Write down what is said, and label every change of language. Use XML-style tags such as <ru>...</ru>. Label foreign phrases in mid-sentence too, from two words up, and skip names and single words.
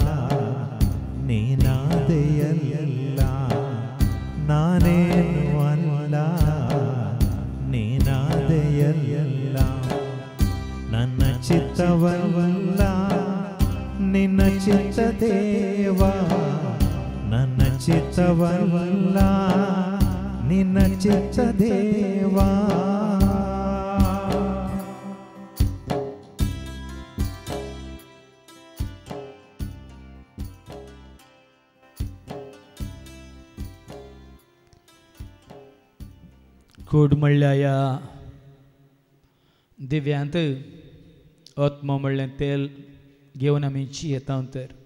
<kn>ನೀನಾದೆಯಲ್ಲ ನಾನೇನು ಅಲ್ಲ ನೀನಾದೆಯಲ್ಲ ನನ್ನ ಚಿತ್ತವಲ್ಲ ನಿನ್ನ ಚಿತ್ತ ದೇವಾ ನನ್ನ ಚಿತ್ತವಲ್ಲ ನಿನ್ನ ಚಿತ್ತ ದೇವಾ</kn> <kok>कूड म्हणल्यार दिव्यांत आत्मा म्हणलें तेल घेवन आमी येता तर</kok>